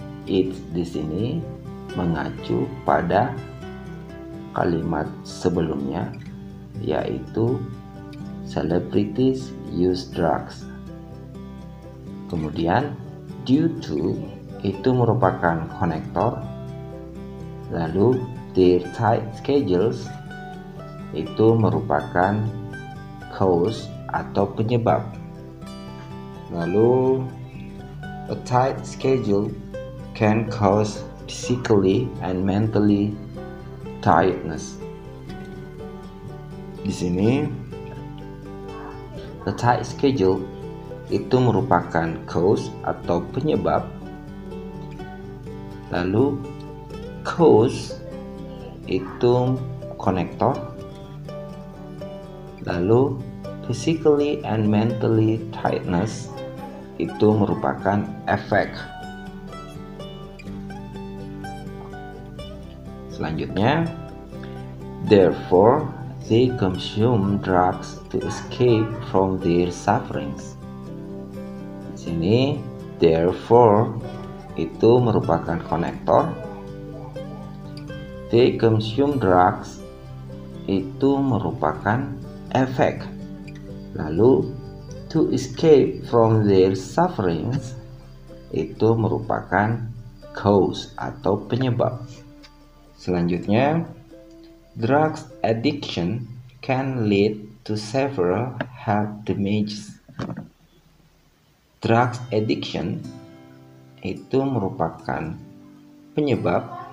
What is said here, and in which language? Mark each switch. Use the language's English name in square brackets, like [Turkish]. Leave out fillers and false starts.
[Indonesian] It's di sini mengacu pada kalimat sebelumnya, yaitu [English] celebrities use drugs. [Indonesian] Kemudian [English] due to [Indonesian] itu merupakan konektor, lalu [English] their tight schedules [Indonesian] itu merupakan cause atau penyebab. Lalu [English] a tight schedule can cause physically and mentally tiredness. [Indonesian] Di sini [English] a tight schedule [Indonesian] itu merupakan cause atau penyebab. Lalu cause itu konektor. Lalu [English] physically and mentally tiredness [Indonesian] itu merupakan efek. Selanjutnya, [English] therefore they consume drugs to escape from their sufferings. [Indonesian] Di sini therefore itu merupakan konektor. [English] They consume drugs [Indonesian] itu merupakan efek. Lalu [English] to escape from their sufferings [Indonesian] itu merupakan cause atau penyebab. [English] Selanjutnya, drugs addiction can lead to several health damages. Drugs addiction [Indonesian] itu merupakan penyebab.